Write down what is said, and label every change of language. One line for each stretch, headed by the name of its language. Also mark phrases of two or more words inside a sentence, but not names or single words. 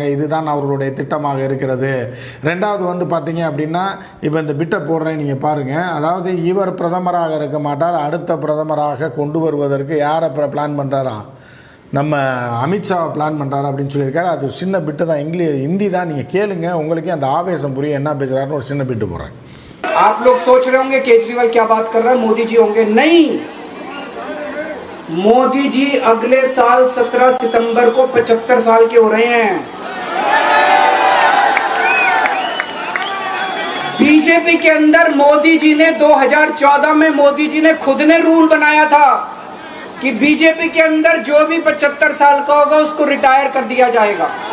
Tamil: இதுதான் அவர்களுடைய திட்டமாக இருக்கிறது. ரெண்டாவது பார்த்தீங்க அப்படின்னா, இப்போ இந்த பிட்டை போடுறேன் நீங்கள் பாருங்கள். அதாவது இவர் பிரதமராக இருக்க மாட்டார், அடுத்த பிரதமராக கொண்டு வருவதற்கு யாரை பிளான் பண்ணுறாரா, நம்ம அமித்ஷா பிளான் பண்ணுறாரு அப்படின்னு சொல்லியிருக்காரு. அது சின்ன பிட்டு தான், ஹிந்தி தான், நீங்கள் கேளுங்க, உங்களுக்கே அந்த ஆவேசம் புரியும் என்ன பேசுகிறாருன்னு ஒரு சின்ன பிட்டு போடுறேன்.
Hindi: आप लोग सोच रहे होंगे केजरीवाल क्या बात कर रहा है, मोदी जी होंगे? नहीं, मोदी जी अगले साल 17 सितंबर को 75 साल के हो रहे हैं. बीजेपी के अंदर मोदी जी ने 2014 में मोदी जी ने खुद ने रूल बनाया था कि बीजेपी के अंदर जो भी 75 साल का होगा उसको रिटायर कर दिया जाएगा.